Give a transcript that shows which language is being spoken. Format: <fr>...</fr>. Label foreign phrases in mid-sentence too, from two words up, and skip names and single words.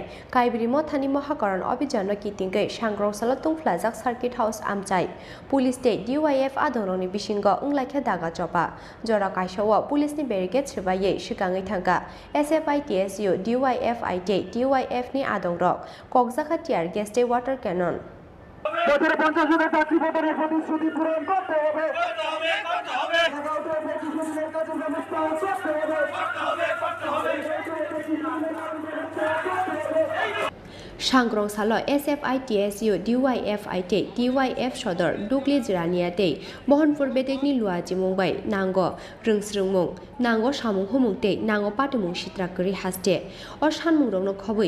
<trp>Kaibirimo Thani Mohakaran Obijano Kitingai Shangrong Salatung Flazak Circuit House Amchai Police State DYF Adoroni Bishingo Unglakha Daga Chopa Jora Kaishawa Police ni Barricade Shibaye Shikangai Thanga SFI TSU DYF IT DYF ni Adongrok Kokzaka Tiar Geste</trp> <en>Water Cannon</en> <bn>বছরে 50 হাজার চাকরি প্রদানের প্রতিশ্রুতি পূরণ করতে হবে</bn> <trp>Shangrong Salo SFI TSU DYF IT DYF Shodor Dugli Jiraniate Mohanpur Bedegni Luaji Mumbai Nango Rungsrungmung Nango Shamung Humungte Nango Patimung Shitrakuri Haste or Shanmung Rongno Khobui</trp>